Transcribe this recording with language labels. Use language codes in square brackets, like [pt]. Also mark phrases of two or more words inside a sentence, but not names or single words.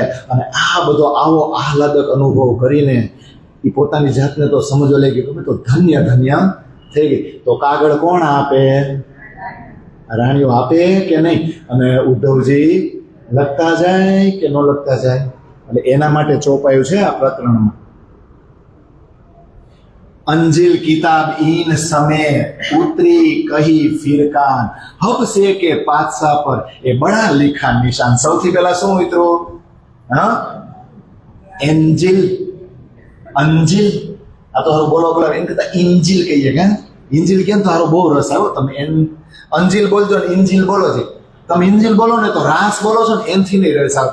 [gu] અને આ બધો આવો આહલાદક અનુભવ કરીને એ પોતાની જાતને તો સમજવા લાગી કે તો ધન્ય ધન્ય થઈ ગઈ. તો કાગળ કોણ આપે? રાણીઓ આપે કે નહીં? અને ઉદ્ધવજી લખતા જાય કે ન લખતા જાય? એટલે એના માટે ચોપાયું છે આ પ્રકરણમાં. [hi] अंजिल किताब इन समय उतरी कही फिरकान हब से के पातसा पर ए बड़ा लिखा निशान. [gu] સૌથી પહેલા શું મિત્રો? હા, એન્જિલ, અંજિલ. આ તો હારું બોલો એમ કરતા ઇન્જિલ કહીએ કે ઇન્જિલ કેમ? તો હારો બહુ રસ આવ્યો. તમે અંજિલ બોલજો ને ઇન્જિલ બોલો છે. તમે ઇન્જિલ બોલો ને તો રાસ બોલો છો ને એનથી નહીં રસ આવે.